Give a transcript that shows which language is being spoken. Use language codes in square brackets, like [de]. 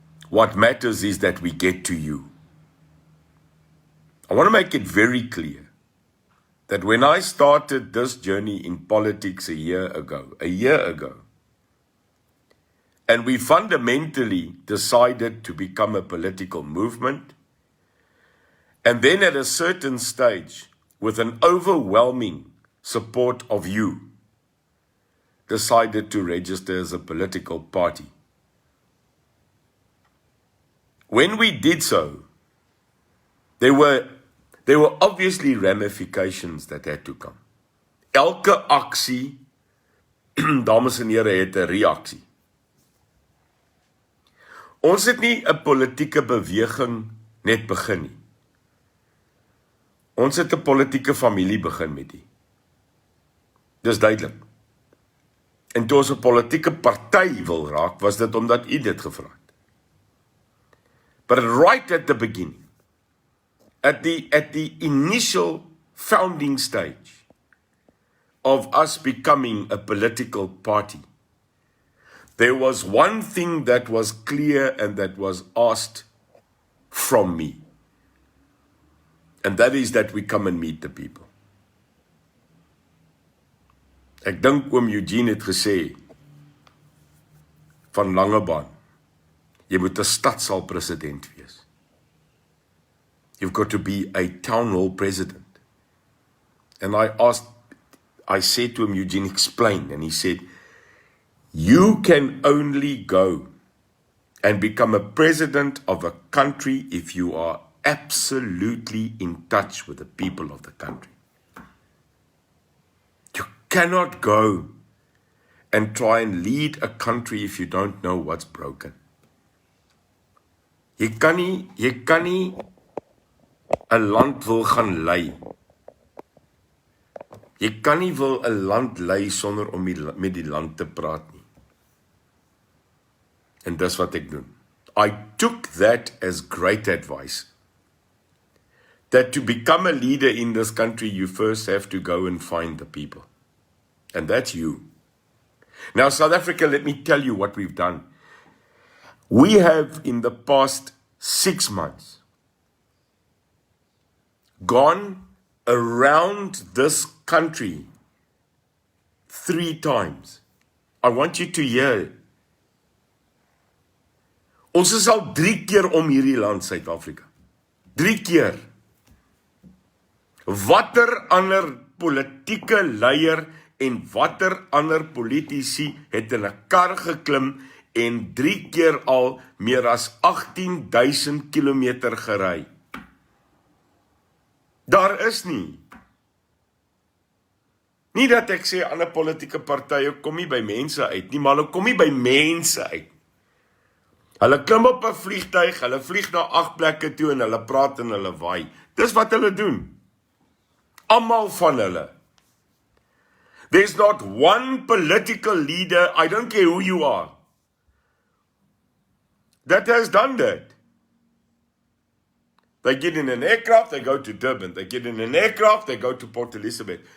[en] What matters is that we get to you. I want to make it very clear that when I started this journey in politics a year ago, and we fundamentally decided to become a political movement, and then at a certain stage, with an overwhelming support of you, decided to register as a political party. When we did so, there were obviously ramifications that had to come. [af] Elke aksie, dames en here, het 'n reaksie. Ons het nie 'n politieke beweging net begin nie. Ons het 'n politieke familie begin met die. Dis duidelik. En toe ons 'n politieke party wil raak, was dit omdat u dit gevra het. [en] But right at the beginning, at the initial founding stage of us becoming a political party, there was one thing that was clear and that was asked from me. And that is that we come and meet the people. [af] Ek dink oom Eugene het gesê van Langebaan, jy moet 'n stadsaal president wees. [en] You've got to be a town hall president. And I said to him, Eugene, explain. And he said, you can only go and become a president of a country if you are absolutely in touch with the people of the country. You cannot go and try and lead a country if you don't know what's broken. [af] Jy kan nie 'n land wil gaan lei. Jy kan nie wil 'n land lei sonder om met die land te praat nie. En dis wat ek doen. [en] I took that as great advice. That to become a leader in this country, you first have to go and find the people. And that's you. Now, South Africa, let me tell you what we've done. We have, in the past 6 months, gone around this country 3 times. I want you to hear. [af] Ons is al 3 keer om hierdie land, Suid-Afrika. 3 keer. Watter ander politieke leier en watter ander politici het in 'n kar geklim en 3 keer al meer as 18,000 kilometer gery? Daar is nie. Nie dat ek sê ander politieke partye kom nie by mense uit nie, maar hulle kom nie by mense uit. Hulle klim op 'n vliegtuig, hulle vlieg na 8 plekke toe en hulle praat en hulle waai. Dis wat hulle doen. Almal van hulle. [en] There's not one political leader, I don't care who you are, that has done that. They get in an aircraft, they go to Durban. They get in an aircraft, they go to Port Elizabeth.